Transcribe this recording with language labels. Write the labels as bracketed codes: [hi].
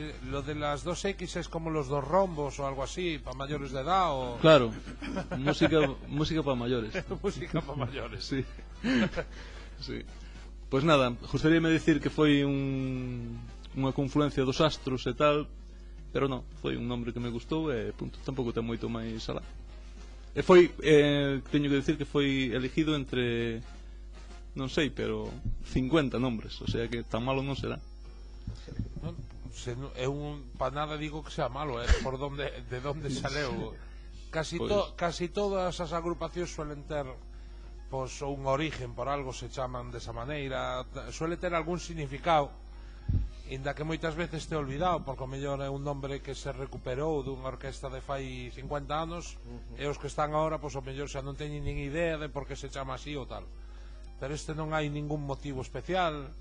[es] Lo de las 2X es como los dos rombos o algo así, para mayores de edad o... Claro, música para mayores. Música para mayores. Sí. Sí. [gl] Pois nada, gustaríame dicir que foi unha confluencia dos astros e tal, pero non, foi un nombre que me gustou e punto, tampouco ten moito máis alá. E foi, teño que dicir que foi elegido entre, non sei, pero 50 nombres, o sea que tan malo non será. Non, para nada digo que sea malo, por de donde saleu. Casi todas as agrupacións suelen ter un origen, por algo se chaman desa maneira, suele ter algún significado, inda que moitas veces te olvidado, porque o mellor é un nombre que se recuperou dunha orquesta de fai 50 anos, e os que están agora, pois o mellor xa non teñen nin idea de por que se chama así ou tal. Pero este non hai ningún motivo especial.